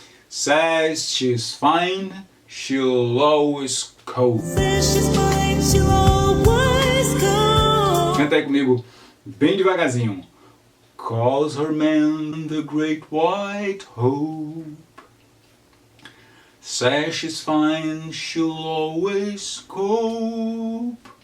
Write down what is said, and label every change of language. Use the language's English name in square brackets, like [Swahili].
[English] Says she's fine, she'll always cope. Says she's fine, she'll always cope. [Portuguese] Canta aí comigo, bem devagarzinho. [English] Calls her man the great white hope. Says she's fine, she'll always cope.